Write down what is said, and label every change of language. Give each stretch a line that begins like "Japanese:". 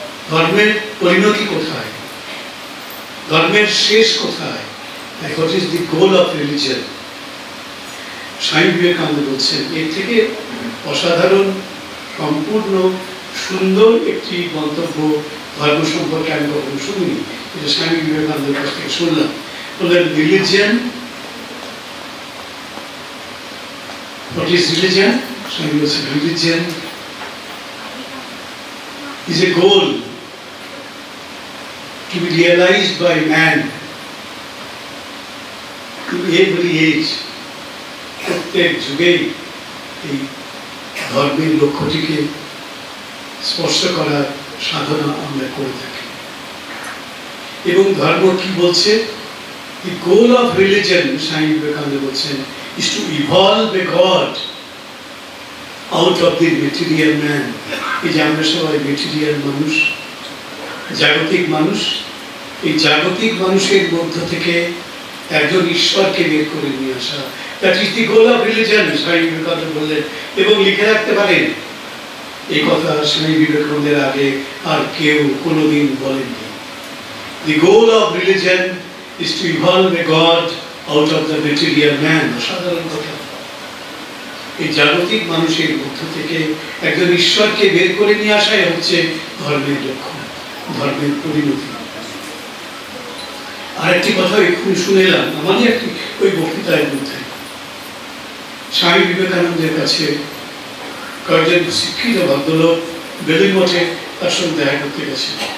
Bangla: ধর্মের পরিণতি কোথায়? ধর্মের শেষ কোথায়?
English: What is the goal of religion?
Bangla: Swami Vivekananda বলছেন, এর থেকে অসাধারণ, সম্পূর্ণ সুন্দর একটি মন্তব্য ধর্ম সম্পর্কে আমি কখনো শুনিনি। এটা স্বামী বিবেকানন্দের কাছ থেকে শুনলাম। বললেন,
English: Religion, what is religion? Swami was saying, religion is a goal to be realized by man in every age.
Bangla: প্রত্যেক যুগেই এই ধর্মের লক্ষ্যটিকে স্পর্শ করার সাধনা আমরা করে থাকি। এবং ধর্ম কি বলছে?
English: The goal of religion, Swami Vivekananda
Bangla: বলছেন,
English: is to evolve a God out of the material man.
Bangla: এই যে আমরা সবাই মেটেরিয়াল মানুষ, জাগতিক মানুষ, এই জাগতিক মানুষের মধ্য থেকে একজন ঈশ্বরকে বের করে নিয়ে আসা,
English: that is the goal of religion,
Bangla: Swami Vivekananda বললেন। এবং লিখে রাখতে পারেন, এই কথা স্বামী বিবেকানন্দের আগে আর কেউ কোনোদিন বলেননি।
English: The goal of religion is to evolve a God out of the material man.
Bangla: অসাধারণ কথা। এই জাগতিক মানুষের মধ্য থেকে একজন ঈশ্বরকে বের করে নিয়ে আসাই হচ্ছে ধর্মের লক্ষ্য, ধর্মের পরিণতি। আর একটি কথা এক্ষুনি শুনে এলাম আমাদের একটি ওই বক্তৃতার মধ্যে, স্বামী বিবেকানন্দের কাছে কয়েকজন শিক্ষিত ভদ্রলোক বেলুড় মঠে তার সঙ্গে দেখা করতে গেছে।